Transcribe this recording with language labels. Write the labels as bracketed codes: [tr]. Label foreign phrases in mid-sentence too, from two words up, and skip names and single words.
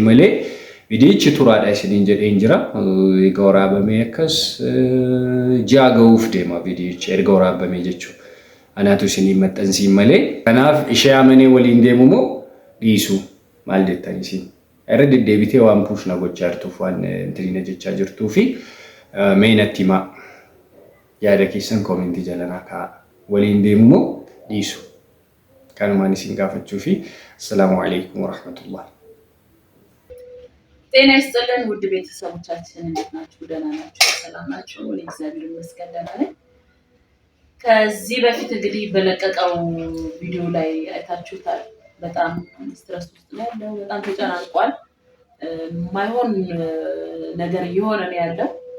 [om] malee vidiyochi turaadha isiniin jedheen jira egaa waraabamee akkas ji'a ga'uuf deema vidiyochi erga waraabamee jechuudha anaatu isiniin maxxansiin malee kanaaf ishee amanee waliin deemu moo dhiisu maal jettan isin irra deddeebitee waan puush na gochaa jirtuuf waan intriina jechaa jirtuu fi meenatti himaa yaada keessan koomentii jalanaa kaa'aa waliin deemu moo dhiisu kanumaan isin gaafachuu fi [ar] السلام عليكم ورحمة الله [am] ጤና ይስጥልን ውድ ቤተሰቦቻችን እንዴት ናችሁ? ደህና ናችሁ? ሰላም ናችሁ? ወደ እግዚአብሔር ይመስገን ደህና ነኝ። ከዚህ በፊት እንግዲህ በለቀቀው ቪዲዮ ላይ አይታችሁታል። በጣም ስትረስ ውስጥ ነው ያለው። በጣም ተጨናንቋል። ማይሆን ነገር እየሆነ ነው ያለው።